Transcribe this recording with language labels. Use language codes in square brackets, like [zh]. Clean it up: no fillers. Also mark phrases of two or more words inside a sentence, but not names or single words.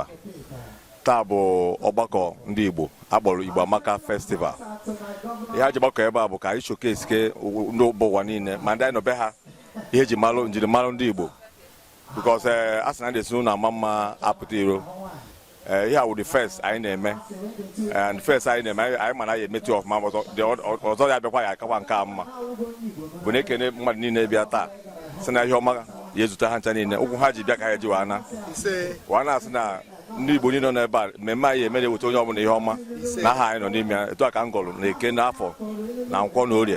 [ig] Taa bụ ọgbakọ ndị Igbo akpọrọ Igbo Amaka Festival. Ihe a ji gbakọ ebe a bụ ka anyị showcase ke ndị ụwa niile ma ndị anyị nọ be ha ihe ji malụ njirimara ndị Igbo because a sị na ndị ezinụlọ na-ama mma apụta iro. Ihe a wụ [en] the first [ig] anyị na-eme and first anyị na-eme anyị mana ya emetụ ọfụma ọzọ ya bịakwa ya akakwa nke a mma bụ na ekene mmadụ niile bịa taa sị na ihe ọma ya ezute ha ncha niile ụkwụ ha ji bịa ka ha ji wana asị na ndị Igbo niile nọ n'ebe a mmemme anyị emere weta onye ọbụla ihe ọma na aha anyị nọ n'ime ya etu a ka m gọrọ na eke n'afọ na nkwọ na orie